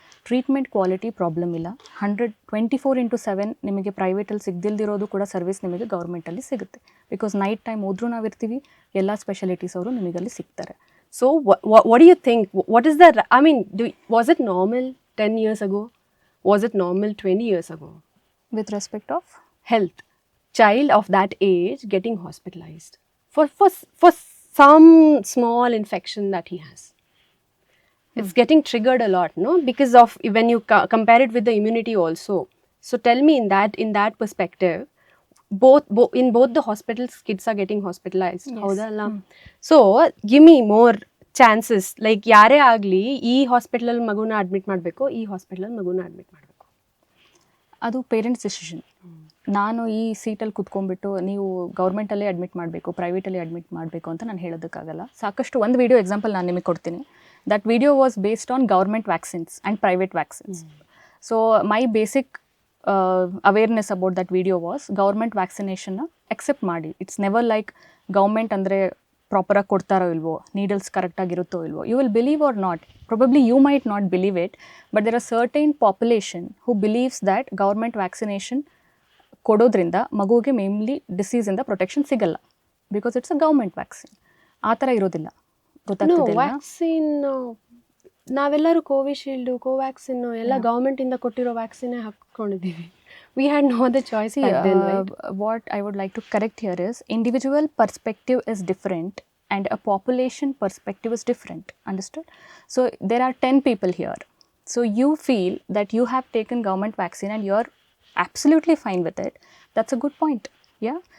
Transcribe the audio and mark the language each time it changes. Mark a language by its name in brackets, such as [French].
[Kannada] Treatment quality problem ಇಲ್ಲ. 24/7 ನಿಮಗೆ ಪ್ರೈವೇಟಲ್ಲಿ ಸಿಗದಿಲ್ದಿರೋದು ಕೂಡ ಸರ್ವಿಸ್ ನಿಮಗೆ ಗೌರ್ಮೆಂಟಲ್ಲಿ ಸಿಗುತ್ತೆ. ಬಿಕಾಸ್ ನೈಟ್ ಟೈಮ್ ಹೋದ್ರೂ ನಾವಿರ್ತೀವಿ, ಎಲ್ಲ ಸ್ಪೆಷಾಲಿಟೀಸ್ ಅವರು ನಿಮಗಲ್ಲಿ ಸಿಗ್ತಾರೆ. [English] So what do you think, what is the, I mean was it normal 10 years ago? Was it normal 20 years ago? With respect of health, child of that age getting hospitalized for some small infection that he has. It's getting triggered a lot, no? Because of when you compare it with the immunity also. So tell me, in that perspective, in both the hospitals, kids are getting hospitalized. Yes. So give me more chances. [Kannada] Like ಯಾರೇ ಆಗಲಿ ಈ ಹಾಸ್ಪಿಟಲಲ್ಲಿ ಮಗುನ admit ಮಾಡಬೇಕು, ಈ ಹಾಸ್ಪಿಟಲಲ್ಲಿ ಮಗುನ admit ಮಾಡಬೇಕು, ಅದು ಪೇರೆಂಟ್ಸ್ ಡಿಸಿಷನ್. ನಾನು ಈ ಸೀಟಲ್ಲಿ ಕುತ್ಕೊಂಡ್ಬಿಟ್ಟು ನೀವು ಗೌರ್ಮೆಂಟಲ್ಲೇ ಅಡ್ಮಿಟ್ ಮಾಡಬೇಕು, ಪ್ರೈವೇಟಲ್ಲಿ ಅಡ್ಮಿಟ್ ಮಾಡಬೇಕು ಅಂತ ನಾನು ಹೇಳೋದಕ್ಕಾಗಲ್ಲ. ಸಾಕಷ್ಟು ಒಂದು ವಿಡಿಯೋ ಎಕ್ಸಾಂಪಲ್ ನಾನು ನಿಮಗೆ ಕೊಡ್ತೀನಿ. [English] That video was based on government vaccines and private vaccines. So my basic awareness about that video was government ವ್ಯಾಕ್ಸಿನೇಷನ್ನ accept ಮಾಡಿ. It's never like [Kannada] ಗೌರ್ಮೆಂಟ್ ಅಂದರೆ ಪ್ರಾಪರಾಗಿ ಕೊಡ್ತಾರೋ ಇಲ್ವೋ, ನೀಡಲ್ಸ್ ಕರೆಕ್ಟಾಗಿರುತ್ತೋ ಇಲ್ವೋ. [English] you will believe or not, probably you might not believe it, but there are certain population who believes that government vaccination [Kannada] ಕೊಡೋದ್ರಿಂದ ಮಗುವಿಗೆ mainly ಡಿಸೀಸಿಂದ protection ಸಿಗಲ್ಲ, [English] Because it's a government vaccine. [Kannada] ಆ ಥರ ಇರೋದಿಲ್ಲ. ಗೊತ್ತಾಗ್ತದೆ ವ್ಯಾಕ್ಸಿನ್ ನಾವೆಲ್ಲರೂ ಕೋವಿಶೀಲ್ಡು, ಕೋವ್ಯಾಕ್ಸಿನ್ ಎಲ್ಲ ಗೌರ್ಮೆಂಟಿಂದ ಕೊಟ್ಟಿರೋ ವ್ಯಾಕ್ಸಿನೇ ಹಾಕ್ಕೊಂಡಿದ್ದೀವಿ. [English] We had no other choice back then, right? What I would like to correct here is individual perspective is different and a population perspective is different. Understood? So there are 10 people here. So you feel that you have taken government vaccine and you're absolutely fine with it. That's a good point. Yeah?